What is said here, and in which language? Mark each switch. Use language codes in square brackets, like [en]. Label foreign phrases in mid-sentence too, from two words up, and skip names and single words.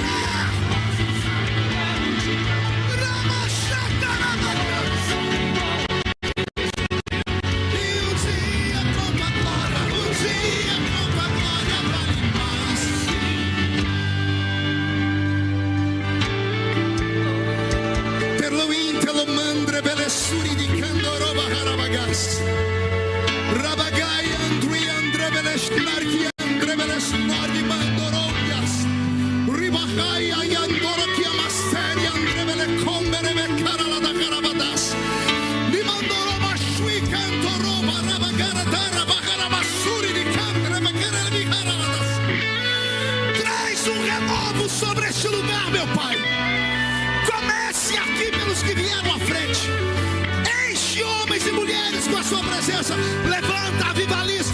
[pt] E um dia com a glória, um dia com a glória vale mais que mil. Terloin, telomandre, belessuri di candoroba harabagas. Rabagai, andri, andre, belesnarki, andre, belesnarki, mandorobias. Ribahai, ayandoro, kiamasteri, andre, belecombere, becarala da carabadas. Limandoro, mashui, cantoroba, rabagara, darabaharabassuri, di candre, becarala, bicarabadas. Traz renovo sobre este lugar, meu Pai. Comece aqui pelos que vieram à frente. Enche homens e mulheres com a sua presença. Levanta, avivalista.